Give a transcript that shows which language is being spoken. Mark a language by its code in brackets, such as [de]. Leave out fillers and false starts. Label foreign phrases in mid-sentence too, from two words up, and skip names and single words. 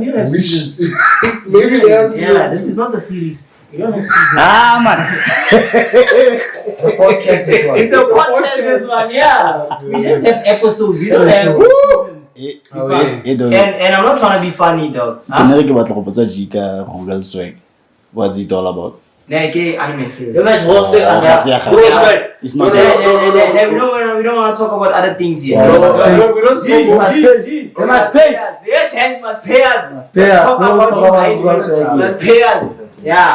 [en] we don't have seasons. Maybe they have Yeah, this is not a series. We don't have seasons. Man. It's a podcast this one, yeah. We just have episodes. We don't have seasons. And I'm not trying to be funny though. [tn] Ke batla go botsa G ka Google Swag. [en] What's it all about? Anime series. It's not We don't want to talk about other things here. Yeah. We don't They must pay us. Their change must pay us. Must pay us. Yeah.